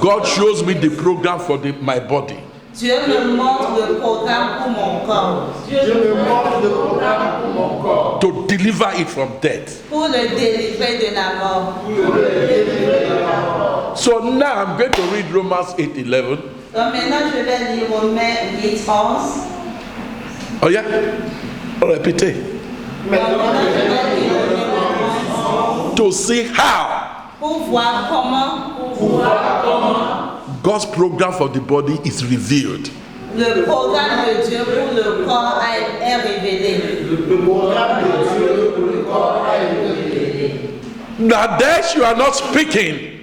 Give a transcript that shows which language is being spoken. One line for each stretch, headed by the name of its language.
English: God shows me the program for my body.
French: Dieu me montre le programme pour mon corps.
English: To deliver it from death.
French: Pour le délivrer de la mort.
English: So now I'm going to read Romans 8:11.
French: Donc maintenant je vais lire Romains 8, 11.
English: Oh yeah? Répétez.
French: Donc maintenant je vais lire Romains 8, 11.
English: To see how
French: Pour voir comment
English: God's program for the body is revealed.
French: le programme de Dieu pour le corps est révélé.
English: Now there you are not speaking.